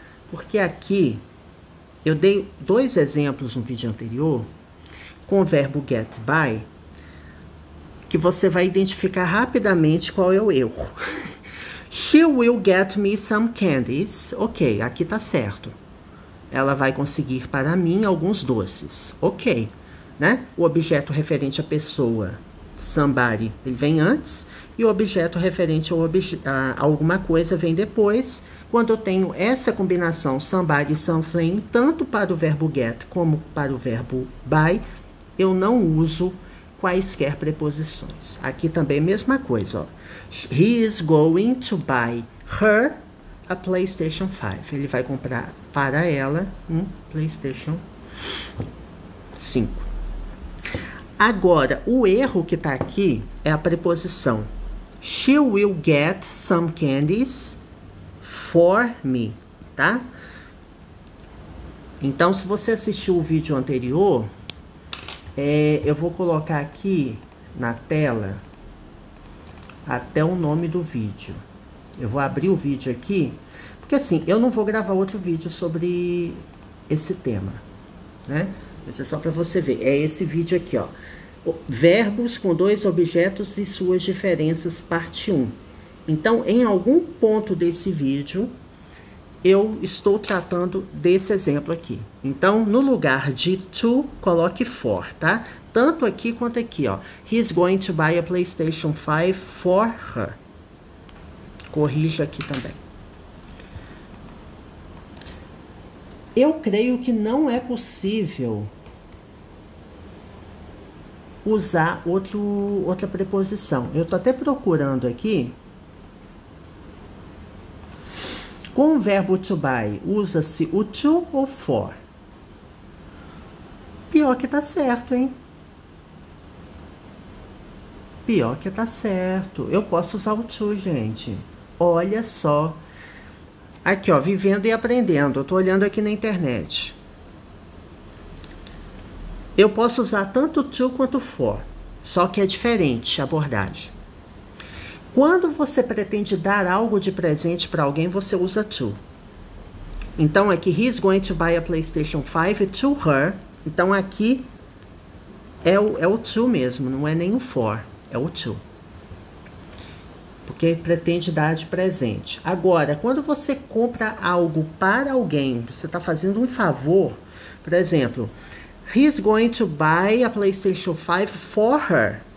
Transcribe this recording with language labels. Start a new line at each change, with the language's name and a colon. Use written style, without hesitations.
Portuguese: Porque aqui eu dei dois exemplos no vídeo anterior com o verbo get by, que você vai identificar rapidamente qual é o erro.
English: She will get me some candies.
Portuguese: Ok, aqui tá certo. Ela vai conseguir para mim alguns doces. Ok, né? O objeto referente à pessoa, somebody, ele vem antes, e o objeto referente a alguma coisa vem depois. Quando eu tenho essa combinação somebody, something, tanto para o verbo get como para o verbo buy, eu não uso quaisquer preposições. Aqui também a mesma coisa, ó.
English: He is going to buy her a PlayStation 5.
Portuguese: Ele vai comprar para ela um PlayStation 5. Agora, o erro que está aqui é a preposição
English: she will get some candies for me,
Portuguese: tá? Então, se você assistiu o vídeo anterior, eu vou colocar aqui na tela até o nome do vídeo. Eu vou abrir o vídeo aqui, porque assim, eu não vou gravar outro vídeo sobre esse tema, né? Isso é só para você ver. É esse vídeo aqui, ó. Verbos com dois objetos e suas diferenças, parte 1. Então, em algum ponto desse vídeo, eu estou tratando desse exemplo aqui. Então, no lugar de to, coloque for, tá? Tanto aqui quanto aqui, ó.
English: He's going to buy a PlayStation 5 for her.
Portuguese: Corrija aqui também. Eu creio que não é possível usar outra preposição. Eu tô até procurando aqui. Com o verbo to buy, usa-se o to ou for? Pior que tá certo, hein? Pior que tá certo. Eu posso usar o to, gente. Olha só. Aqui, ó, vivendo e aprendendo. Eu tô olhando aqui na internet. Eu posso usar tanto to quanto for. Só que é diferente a abordagem. Quando você pretende dar algo de presente para alguém, você usa to. Então, aqui,
English: he's going to buy a PlayStation 5 to her.
Portuguese: Então, aqui é o to mesmo, não é nem o for, é o to. Porque pretende dar de presente. Agora, quando você compra algo para alguém, você está fazendo um favor, por exemplo,
English: he's going to buy a PlayStation 5 for her.